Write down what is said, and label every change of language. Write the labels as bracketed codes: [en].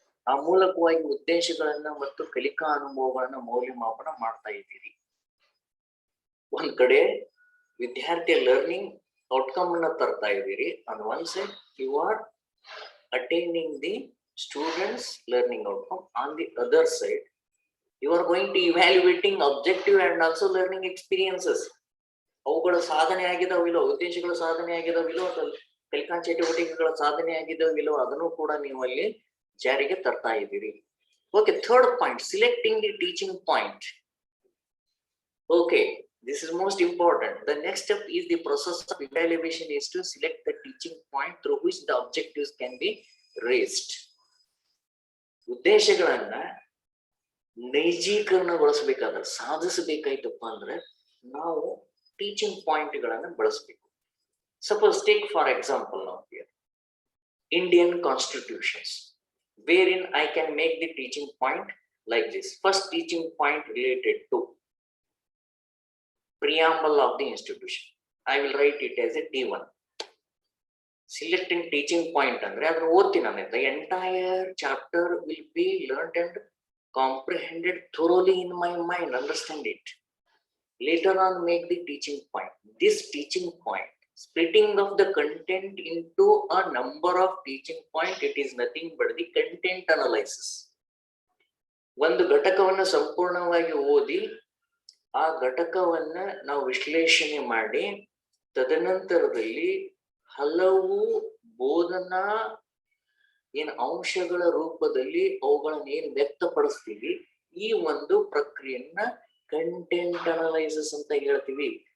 [kn] ಆ ಮೂಲಕವಾಗಿ ಉದ್ದೇಶಗಳನ್ನ ಮತ್ತು ಕಲಿಕಾ ಅನುಭವಗಳನ್ನ ಮೌಲ್ಯಮಾಪನ ಮಾಡ್ತಾ ಇದ್ದೀರಿ. ಒಂದ್ ಕಡೆ ವಿದ್ಯಾರ್ಥಿಯ ಲರ್ನಿಂಗ್ ಔಟ್ಕಮ್ ಅನ್ನ ತರ್ತಾ ಇದ್ದೀರಿ. [en] On one side you are attaining the students learning outcome. On the other side you are going to evaluating objective and also learning experiences. [kn] ಅವುಗಳ ಸಾಧನೆ ಆಗಿದಾವಿಲ್ಲೋ, ಉದ್ದೇಶಗಳ ಸಾಧನೆ ಆಗಿದಾವಿಲ್ಲೋ, ಕಲಿಕಾ ಚಟುವಟಿಕೆಗಳ ಸಾಧನೆ ಆಗಿದಾವಿಲ್ಲೋ ಅದನ್ನು ಕೂಡ ನೀವು ಅಲ್ಲಿ ಜಾರಿಗೆ ತರ್ತಾ ಇದ್ದೀರಿ. [en] Okay, third point, selecting the teaching point. Okay, this is most important. The next step is the process of evaluation is to select the teaching point through which the objectives can be raised. [kn] ಉದ್ದೇಶಗಳನ್ನ ನೈಜೀಕರಣಗೊಳಿಸಬೇಕಾದ್ರೆ, ಸಾಧಿಸಬೇಕಾಯ್ತಪ್ಪ ಅಂದ್ರೆ ನಾವು teaching point ಗಳನ್ನ ಬಳಸಬೇಕು. [en] Suppose take for example ನಾವು here Indian constitutions, wherein I can make the teaching point like this. First teaching point related to preamble of the institution. I will write it as a T1. Selecting teaching point [kn] andre adana ಓದ್ತೀನಿ ನಾನು. [en] The entire chapter will be learned and comprehended thoroughly in my mind, understand it. Later on, make the teaching point. This teaching point, splitting of the content into a number of teaching point, it is nothing but the content analysis. [kn] ಒಂದು ಘಟಕವನ್ನು ಸಂಪೂರ್ಣವಾಗಿ ಓದಿ ಆ ಘಟಕವನ್ನ ನಾವು ವಿಶ್ಲೇಷಣೆ ಮಾಡಿ ತದನಂತರದಲ್ಲಿ ಹಲವು ಬೋಧನಾ ಏನ್ ಅಂಶಗಳ ರೂಪದಲ್ಲಿ ಅವುಗಳನ್ನ ಏನ್ ವ್ಯಕ್ತಪಡಿಸ್ತೀವಿ, ಈ ಒಂದು ಪ್ರಕ್ರಿಯೆಯನ್ನ ಕಂಟೆಂಟ್ ಅನಲೈಸಿಸ್ ಅಂತ ಹೇಳ್ತೀವಿ.